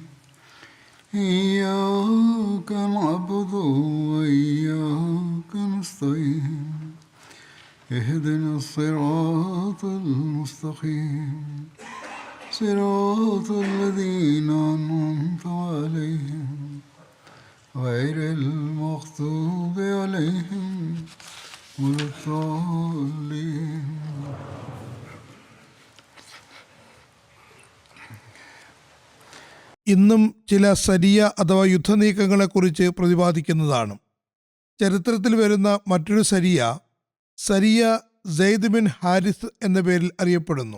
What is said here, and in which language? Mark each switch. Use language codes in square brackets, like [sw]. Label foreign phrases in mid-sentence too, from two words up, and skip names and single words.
[ar] إياك نعبد وإياك نستعين اهدنا الصراط المستقيم صراط الذين أنعمت عليهم غير المغضوب عليهم ولا الضالين. [ml] ഇന്നും ചില സരിയ അഥവാ യുദ്ധനീക്കങ്ങളെക്കുറിച്ച് പ്രതിപാദിക്കുന്നതാണ്. ചരിത്രത്തിൽ വരുന്ന മറ്റൊരു സരിയ സെയ്ദ് ബിൻ ഹാരിസ് എന്ന പേരിൽ അറിയപ്പെടുന്നു.